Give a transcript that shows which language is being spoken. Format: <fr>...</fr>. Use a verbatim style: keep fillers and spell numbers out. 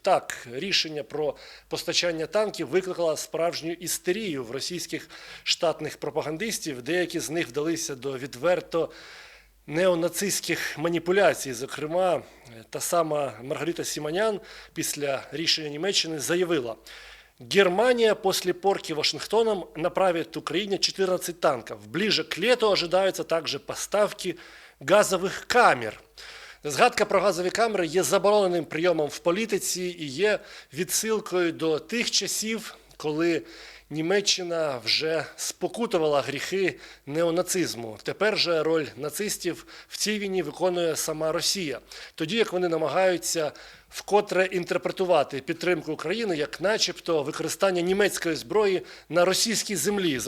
<uk>Так, рішення про постачання танків викликало справжню істерію в російських штатних пропагандистів. Деякі з них вдалися до відверто неонацистських маніпуляцій. Зокрема, та сама Маргарита Сіманян після рішення Німеччини заявила:</uk> <ru>Германия после порки Вашингтоном направит Украине четырнадцать танков. Ближе к лету ожидаются также поставки газовых камер.</ru> <uk>Згадка про газові камери є забороненим прийомом в політиці і є відсилкою до тих часів, коли Німеччина вже спокутувала гріхи неонацизму. Тепер же роль нацистів в цій війні виконує сама Росія, тоді як вони намагаються вкотре інтерпретувати підтримку України як начебто використання німецької зброї на російській землі.</uk>